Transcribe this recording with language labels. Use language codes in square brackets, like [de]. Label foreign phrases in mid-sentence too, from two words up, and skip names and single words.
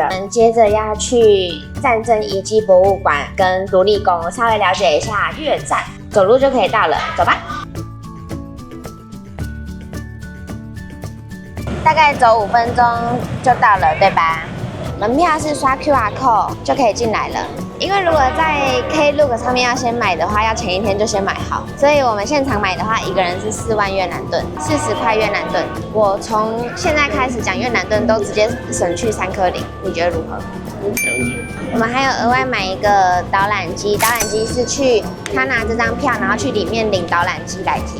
[zh] 我們接着要去戰爭遺跡博物館跟獨立宮，稍微了解一下越戰，走路就可以到了，走吧。大概走5分鐘就到了，對吧？門票是刷 [en] QR code [zh] 就可以進來了。因為如果在 Klook 上面要先買的話，要前一天就先買好。所以我們現場買的話，一個人是4萬越南盾，40塊越南盾。我從現在開始講越南盾都直接省去3顆0，你覺得如何？我們還有額外買一個導覽機，導覽機是去他拿這張票，然後去裡面領導覽機來聽。